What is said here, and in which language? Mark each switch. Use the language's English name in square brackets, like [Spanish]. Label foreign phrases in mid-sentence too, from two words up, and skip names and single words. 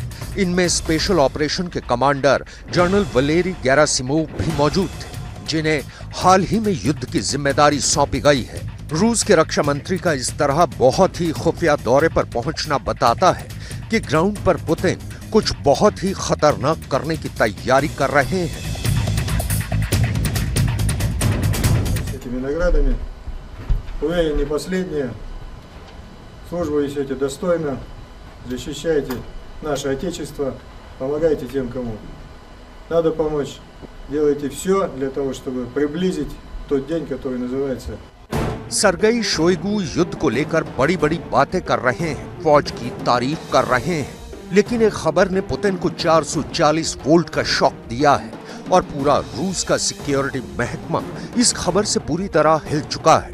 [Hindi] इनमें [English] special operation [Hindi] के कमांडर जनरल वलेरी गेरासिमोव भी मौजूद थे, जिन्हें हाल ही में युद्ध की जिम्मेदारी सौंपी गई है। रूस के रक्षा मंत्री का इस तरह बहुत ही खुफिया दौरे पर पहुंचना बताता है कि ग्राउंड पर पुतिन कुछ बहुत ही खतरनाक करने की तैयारी कर रहे हैं। [Russian] Этими наградами вы не последние, службу несете достойно, защищаете наше Отечество, помогайте тем, кому надо помочь. Делайте все для того, чтобы приблизить тот день, который называется. [Hindi] सर्गेई शोइगु युद्ध को लेकर बड़ी बड़ी बातें कर रहे हैं, फौज की तारीफ कर रहे हैं, लेकिन एक खबर ने पुतिन को 440 वोल्ट का शॉक दिया है और पूरा रूस का सिक्योरिटी महकमा इस खबर से पूरी तरह हिल चुका है।